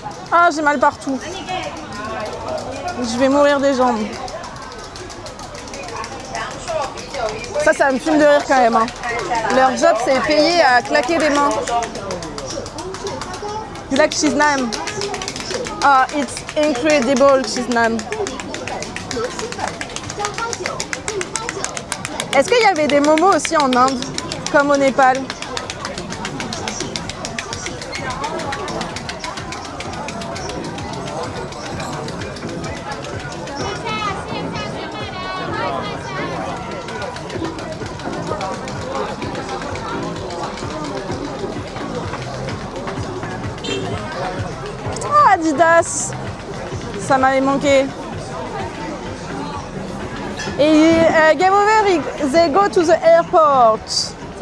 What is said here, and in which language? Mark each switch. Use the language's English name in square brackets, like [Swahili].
[French] Ah, j'ai mal partout. Je vais mourir des jambes. Ça me fume de rire quand même. Hein. Leur job, c'est payer à claquer des mains. [English] You like cheese naan? Ah, it's incredible cheese naan. [French] Est-ce qu'il y avait des momos aussi en Inde, comme au Népal? Ah, Adidas, ça m'avait manqué. [English] Et game over, they go to the airport.